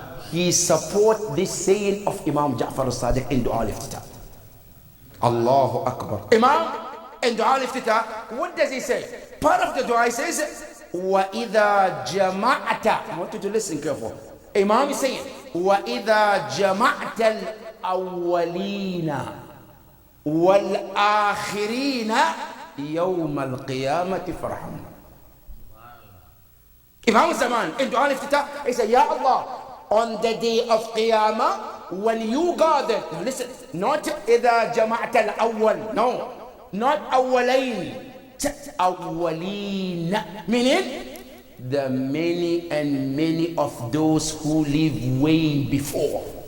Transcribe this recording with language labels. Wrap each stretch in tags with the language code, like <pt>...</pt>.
<en>He support this saying of Imam Ja'far al-Sadiq in Dua al-Iftitah. Allahu Akbar. Imam in Dua al-Iftitah, what does he say? Part of the dua he says,</en> <ar>وَإِذَا جَمَعْتَ.</ar> <en>I want you to listen careful. Imam is saying,</en> <ar>وَإِذَا جَمَعْتَ الْأَوَّلِينَ وَالْآخِرِينَ يَوْمَ الْقِيَامَةِ فَارْحَمْنَا.</ar> <en>Imam Zaman in Dua al-Iftitah, he said, Ya Allah, on the day of Qiyamah, when you gather, listen, not</en> <ar>إِذَا جَمَعْتَ الْأَوَّلِ,</ar> <en>no, not أَوَّلَيْنِ, أَوَّلِينَ, meaning the many and many of those who live way before.</en>